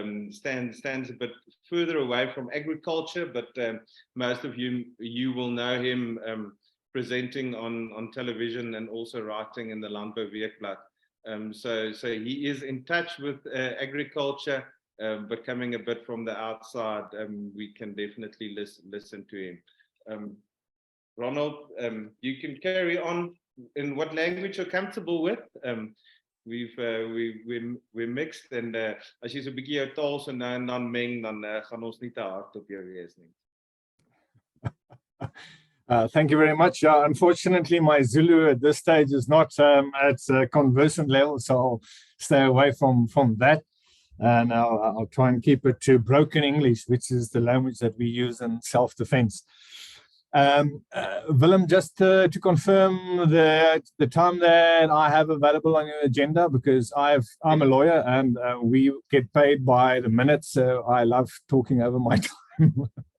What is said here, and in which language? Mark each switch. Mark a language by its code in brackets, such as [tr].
[en] Stands a bit further away from agriculture, but most of you will know him presenting on television and also writing in the Landbou Weekblad. So he is in touch with agriculture, but coming a bit from the outside, we can definitely listen to him. Ronald, you can carry on in what language you're comfortable with. We're mixed, and [af] as jy so 'n bietjie jou taal so nou en dan meng, dan gaan ons nie te hard op jou wees nie. [en] Thank you very much. Unfortunately, my Zulu at this stage is not at conversant level, so I'll stay away from that. And I'll try and keep it to broken English, which is the language that we use in self-defense. Willem, just to confirm the time that I have available on your agenda, because I'm a lawyer and we get paid by the minute, so I love talking over my time.